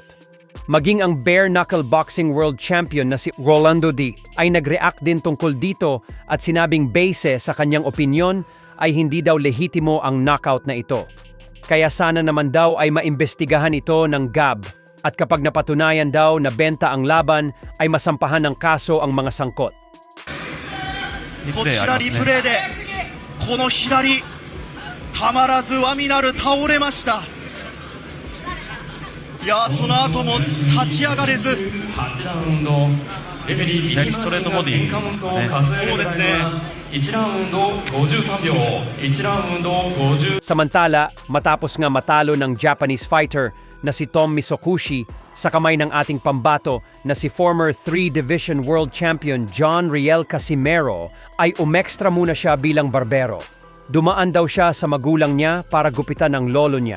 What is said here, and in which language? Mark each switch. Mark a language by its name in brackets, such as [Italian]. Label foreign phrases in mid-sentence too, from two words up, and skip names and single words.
[Filipino] Maging ang [English] bare knuckle boxing world champion [Filipino] na si Rolando D ay nag-react din tungkol dito at sinabing base sa kanyang opinyon ay hindi daw lehitimo ang knockout na ito. Kaya sana naman daw ay maimbestigahan ito ng GAB at kapag napatunayan daw na benta ang laban ay masampahan ng kaso ang mga sangkot. [Japanese] こちらリプレイでこの左たまらずワミナル倒れました。いやその後も立ち上がれず 8ラウンドレフェリー左ストレートボディそうですね1ラウンド53秒1ラウンド50 [Filipino] Samantala, matapos nga matalo ng [English] Japanese fighter [Filipino] na si Tom Misokushi sa kamay ng ating pambato na si [English] former 3-division world champion [Filipino] John Riel Casimero, ay umextra muna siya bilang barbero. Dumaan daw siya sa magulang niya para gupitan ang lolo niya.